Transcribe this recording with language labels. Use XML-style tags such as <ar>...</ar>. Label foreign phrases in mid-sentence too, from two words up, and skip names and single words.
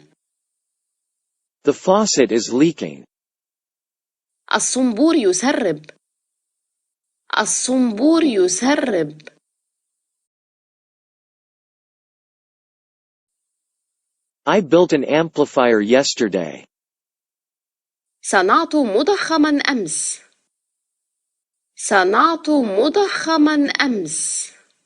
<en>The faucet is leaking.</en> <ar>الصنبور يسرب. الصنبور يسرب.</ar> <en>I built an amplifier yesterday.</en> <ar>صنعت مضخما أمس. صنعت مضخما أمس.</ar>